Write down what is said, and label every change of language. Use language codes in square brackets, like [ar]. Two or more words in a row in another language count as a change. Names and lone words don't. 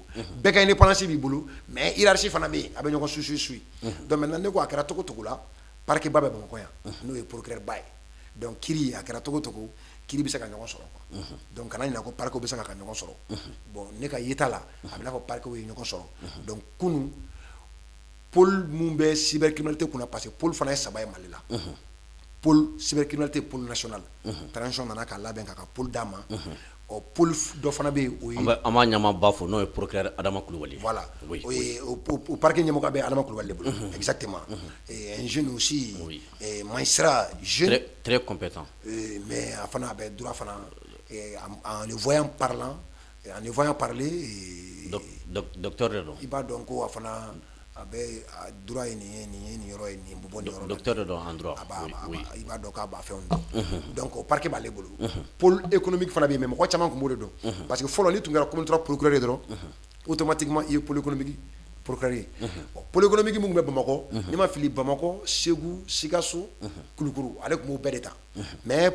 [bm] bɛɛ ka indépendance b'i bolo [fr] mais hiérarchie [bm] fana bɛ a bɛ ɲɔgɔn susu [fr] donc maintenant [bm] ne ko a kɛra togo togo la parquet ba bɛ Bamakɔ yan n'o ye procureur ba ye donc kiri a kɛra togo togo kiri bɛ se ka ɲɔgɔn sɔrɔ [fr] quoi donc [bm] kana ɲinɛ ko parquet bɛ se ka ɲɔgɔn sɔrɔ bon ne ka yeta la a bɛ n'a fɔ parquet ye ɲɔgɔn sɔrɔ donc kunu pôle mun bɛ cybercriminalité kunna [fr] parce que [bm] pôle fana ye saba ye Mali la [fr] pôle cybercriminalité pôle national transition [bm] nana k'a labɛn k'a ka pôle d'a ma o pôle dɔ fana bɛ yen o ye an b'a ɲɛmaaba fo n'o ye procureur Adama Kulubali voilà o parquet ɲɛmɔgɔ bɛ Adama Kulubali de bolo [fr] exactement un jeune aussi magistrat jeune très compétent [bm] mais a fana a bɛ droit fana [fr] en le voyant parler [bm] docteur de don i b'a dɔn ko a fana a bɛ droit ye nin yɔrɔ ye nin bɔ nin yɔrɔ la docteur de don [fr] en droit [bm] i b'a dɔn k'a b'a fɛnw dɔn donc o parquet b'ale bolo pôle économique fana bɛ yen mais mɔgɔ caman tun b'o de dɔn [fr] parce que [bm] fɔlɔ ni tun kɛra commune 3 procureur ye dɔrɔn automatiquement i ye [fr] pôle économique procureur [bm] ye [fr] pôle économique [bm] mun bɛ Bamakɔ n'i ma fili Bamakɔ Segu Sikaso Kulukuru ale tun b'o bɛɛ de ta mais